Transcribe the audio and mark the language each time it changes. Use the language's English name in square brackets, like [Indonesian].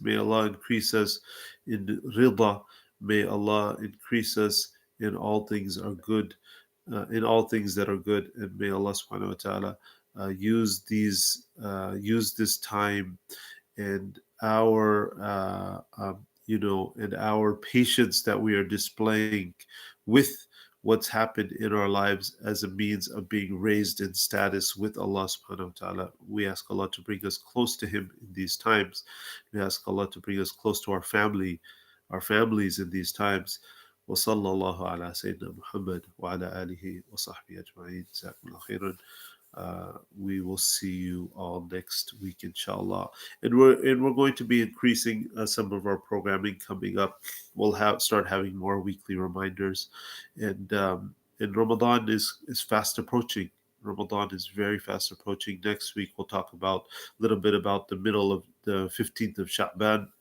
[English] May Allah increase us in rida. May Allah increase us in all things are good, in all things that are good, and may Allah subhanahu wa ta'ala use this time and our and our patience that we are displaying with what's happened in our lives as a means of being raised in status with Allah subhanahu wa ta'ala. We ask Allah to bring us close to Him in these times. We ask Allah to bring us close to our families in these times. [Arabic] وصلى الله على سيدنا محمد وعلى آله وصحبه أجمعين. جزاكم الله خيرا. [English] We will see you all next week, inshallah. And we're going to be increasing some of our programming coming up. We'll start having more weekly reminders, and Ramadan is fast approaching. Ramadan is very fast approaching. Next week we'll talk about a little bit about the middle of the 15th of Sha'ban.